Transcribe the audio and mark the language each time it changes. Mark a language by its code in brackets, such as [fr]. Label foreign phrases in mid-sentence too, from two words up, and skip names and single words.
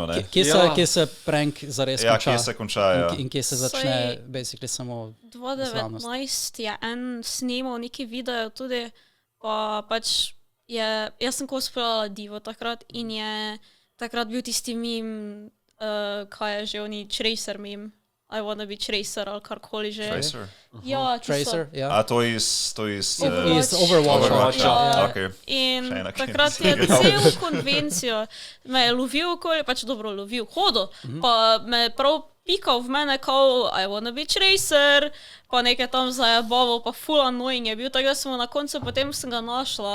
[sl] Kje se prank zares konča? Ja, kje se konča, In kje se začne basically samo 2019 je en snimal neki video tudi, pa pač jaz sem cosplayala Divo takrat in je takrat bil tisti meme, kaj je že oni, Tracer meme. [en] I wanna be Tracer [sl] ali karkoli že. Tracer? Ja, Tracer, ja. A to iz Overwatch. Okay. In takrat je cel konvencijo me je lovil okoli, pač dobro lovil, hodil, pa me je prav pikal v mene kao [en] I wanna be Tracer, [sl] pa nekaj tam zajebaval, pa full annoying je bil, tako da sem na koncu potem sem ga našla.